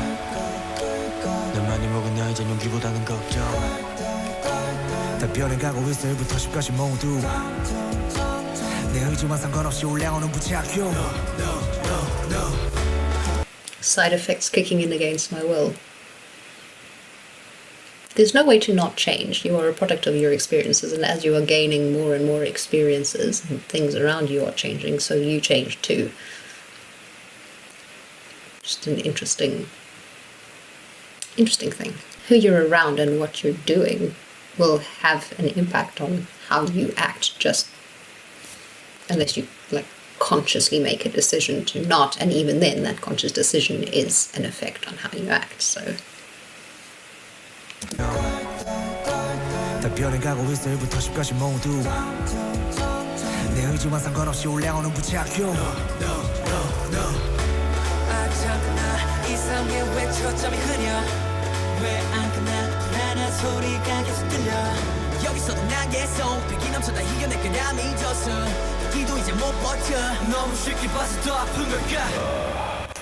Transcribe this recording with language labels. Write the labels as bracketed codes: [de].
[ko] 널 많이 먹었냐 이젠 용기보다는 걱정 다 변해가고 있어 1부터 10까지 모두 내 의지와 상관없이 올라오는 부작용 [en] Side effects kicking in against my will. There's no way to not change. You are a product of your experiences, and as you are gaining more and more experiences, and things around you are changing, so you change too. Just an interesting thing. Who you're around and what you're doing will have an impact on how you act, just unless you like consciously make a decision to not, and even then that conscious decision is an effect on how you act. So [ko] 다 변해가고 있어 1부터 10까지 모두 내 의지와 상관없이 올라오는 부작용 이상해 왜 초점이 흐려 왜 안 끝나 불안한 소리가 계속 들려 여기서도 난 계속 배기 넘쳐다 이겨낼 거라 믿었어 여기도 이제 못 버텨 너무 쉽게 봐서 더 아픈 걸까